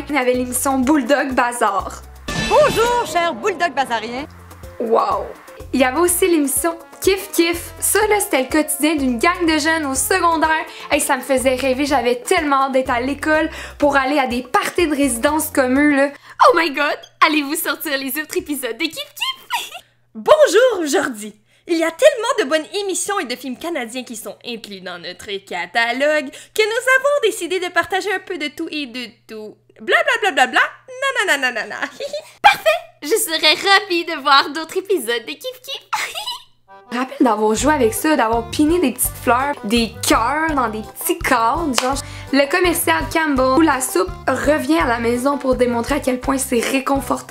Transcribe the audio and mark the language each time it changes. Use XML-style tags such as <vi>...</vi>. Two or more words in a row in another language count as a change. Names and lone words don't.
<fr>Il y avait l'émission Bulldog Bazar. Bonjour, cher Bulldog Bazarien. Wow! Il y avait aussi l'émission Kif Kif. Ça, là, c'était le quotidien d'une gang de jeunes au secondaire. Hey, ça me faisait rêver. J'avais tellement hâte d'être à l'école pour aller à des parties de résidence comme eux, là.</fr> <en>Oh my god!</en> <fr>Allez-vous sortir les autres épisodes de Kif Kif? Bonjour, aujourd'hui! Il y a tellement de bonnes émissions et de films canadiens qui sont inclus dans notre catalogue que nous avons décidé de partager un peu de tout et de tout. Bla bla bla bla bla, nanananana. Parfait! Je serais ravie de voir d'autres épisodes de Kif Kif. Je me rappelle d'avoir joué avec ça, d'avoir piné des petites fleurs, des cœurs dans des petits cadres, genre le commercial Campbell où la soupe revient à la maison pour démontrer à quel point c'est réconfortant.</fr>